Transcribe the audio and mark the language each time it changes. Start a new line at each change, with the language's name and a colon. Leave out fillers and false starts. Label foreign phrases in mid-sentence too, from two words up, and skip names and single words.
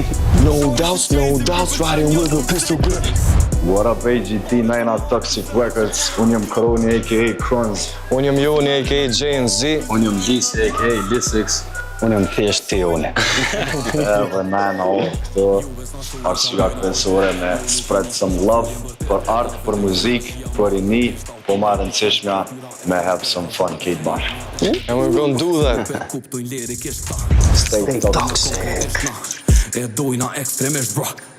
English: No doubts, riding with a pistol grip. What up AGT, 9 Toxic Records,
Albanian: unë jam Kroni a.k.a. Kronz. Unë jam Joni a.k.a. JNZ. Unë jam Lisi a.k.a. Lisix. Unë jam thjesht Tioni. Edhe na këto arsyeja kryesore me
English: spread some love
Albanian: për art, për muzik, për rini, po më rëndësishmja me
English: have some fun kid
Albanian: bash.
English: And we're gonna do that. Stay toxic.
Albanian: E dojna ekstremisht, bra.